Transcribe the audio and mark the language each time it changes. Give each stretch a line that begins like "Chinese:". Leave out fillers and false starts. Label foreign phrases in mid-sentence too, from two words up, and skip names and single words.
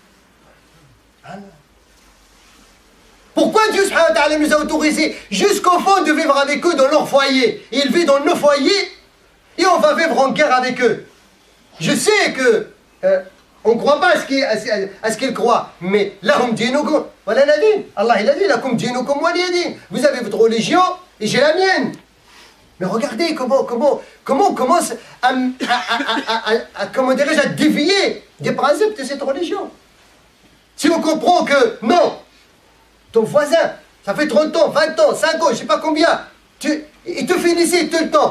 French: Pourquoi Dieu
Arabic: سبحانه وتعالى
French: nous a autorisé jusqu'au fond de vivre avec eux dans leur foyer? Et ils vivent dans nos foyers et on va vivre en guerre avec eux. Je sais que on ne croit pas à ce qu'ils croient, mais
Arabic: لهم دينكم ولا ندين.
French: Allah il a dit
Arabic: لكم دينكم ولي دين.
French: Vous avez votre religion et j'ai la mienne. Mais regardez comment on commence à dévier des principes de cette religion. Si on comprend que non, ton voisin, ça fait 30 ans, 20 ans, 5 ans, je ne sais pas combien, il te félicite tout le temps.